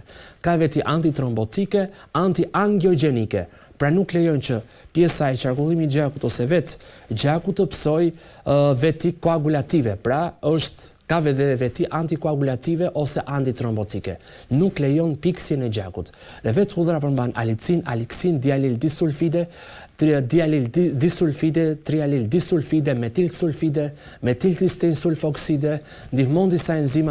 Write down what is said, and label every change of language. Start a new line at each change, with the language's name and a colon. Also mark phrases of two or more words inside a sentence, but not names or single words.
Albanian: Ka veti antitrombotike, antiangiogjenike. Pra nuk lejon që pjesa e qarkullimi i gjakut ose vetë gjaku të psoj veti koagulative. Pra ka edhe veti antikoagulative ose antitrombotike. Nuk lejon piksjen e gjakut. Dhe vetë hudhra përmban alicin, aliksin, dialil disulfide, trialil disulfide, metil sulfide, metilcistein sulfokside, ndihmon disa enzima